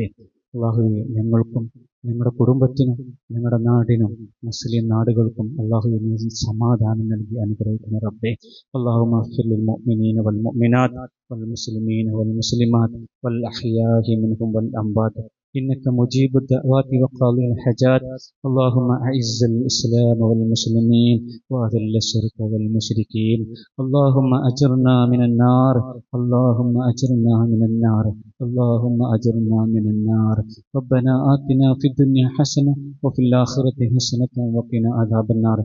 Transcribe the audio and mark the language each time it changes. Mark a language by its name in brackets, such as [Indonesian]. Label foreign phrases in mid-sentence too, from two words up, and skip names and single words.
[Malayalam] അള്ളാഹുവെ, ഞങ്ങൾക്കും ഞങ്ങളുടെ കുടുംബത്തിനും ഞങ്ങളുടെ നാടിനും മുസ്ലിം നാടുകൾക്കും അള്ളാഹുവെ നീ സമാധാനം നൽകി അനുഗ്രഹിക്കണേ റബ്ബേ. [Arabic] اللهم اغفر للمؤمنين والمؤمنات والمسلمين والمسلمات والأحياء منهم والأموات إنك مجيب الدعوات وقاضي الحاجات. اللهم أعز الإسلام والمسلمين وأذل الشرك والمشركين. اللهم أجرنا من النار، اللهم أجرنا من النار، اللهم أجرنا من النار. ربنا آتنا في الدنيا حسنة وفي الآخرة حسنة وقنا عذاب النار.